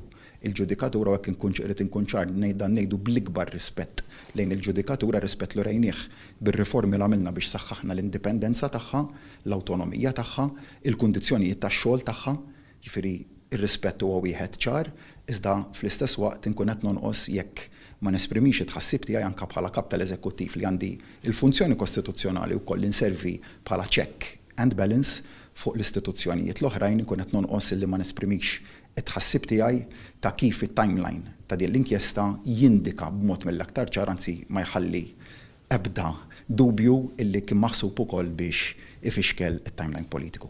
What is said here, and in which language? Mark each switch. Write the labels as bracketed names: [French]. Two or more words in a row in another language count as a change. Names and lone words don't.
[Maltese] Il-ġudikatura hekk inkun ċar ngħidu bl-ikbar rispett lejn il-ġudikatura, rispett li rejnieh bir-riformi li għamilna biex saħħaħna l-indipendenza tagħha, l-awtonomija tagħha, il-kundizzjonijiet tax-xogħol tagħha, jiġifieri ir-rispett huwa wieħed ċar, iżda fl-istess waqt inkun qed nonqos jekk ma nesprimix it-tħassib tiegħi anke bħala kap tal-eżekuttiv li għandi il-funzjoni kostituzzjonali wkoll inservi bħala [English] check and balance [Maltese] fuq l-istituzzjonijiet l-oħrajn ikun qed nonqos li ma nesprimix it-tħassib tiegħi ta' kif it-timeline ta' din l-inkjesta jindika b'mod mill-aktar ċar, anzi ma jħalli ebda dubju illi kien maħsub ukoll biex ifixkel it-timeline politiku.